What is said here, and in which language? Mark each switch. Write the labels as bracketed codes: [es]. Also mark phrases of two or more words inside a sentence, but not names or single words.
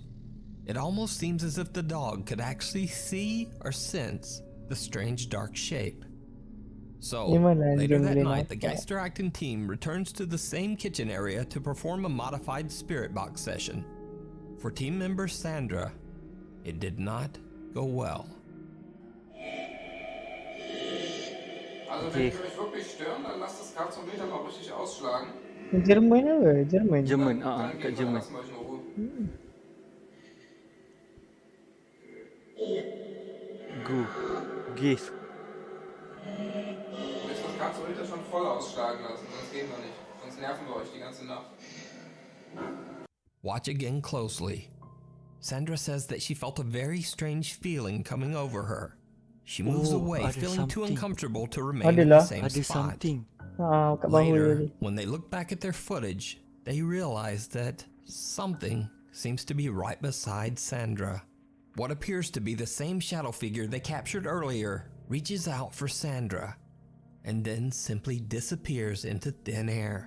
[en] It almost seems as if the dog could actually see or sense the strange dark shape. So, later that night, the Geister Acton team returns to the same kitchen area to perform a modified spirit box session. For team member Sandra, it did not go well. [de] Also wenn die euch wirklich stören, dann lasst das Kartonmeter mal richtig ausschlagen. [ms] Jerman apa? Jerman. Jerman, [de] Dann kat gehen wir, Jerman. lassen wir euch in Ruhe. Gehst. Du müsst das Kartonmeter schon voll ausschlagen lassen, sonst gehen wir nicht. Sonst nerven wir euch die ganze Nacht. [en] Watch again closely. Sandra says that she felt a very strange feeling coming over her. She moves away, ada feeling too something. uncomfortable to remain in the same Ada spot. something. [ms] Kat bahu [en] Later, tadi. when they look back at their footage, they realize that something seems to be right beside Sandra. What appears to be the same shadow figure they captured earlier reaches out for Sandra and then simply disappears into thin air.